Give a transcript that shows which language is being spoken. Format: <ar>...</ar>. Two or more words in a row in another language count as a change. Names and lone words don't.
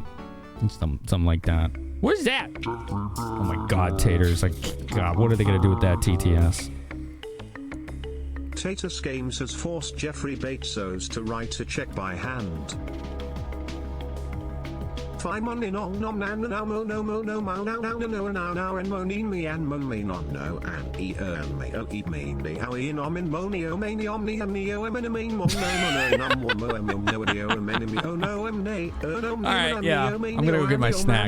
<en>Something like that. What is that? Oh my God, Taters. Like, God, what are they going to do with that TTS? Tatus Games has forced Jeffrey Bezos to write a check by hand. Finamenon nom nan now mo no mo no mo now now no now and monin me and mon me non no and e me o e me me how e nom in monio me omni and me o em me mon no nam mo no no me oh no em ne no. All right, yeah. I'm gonna go get my snack.</en>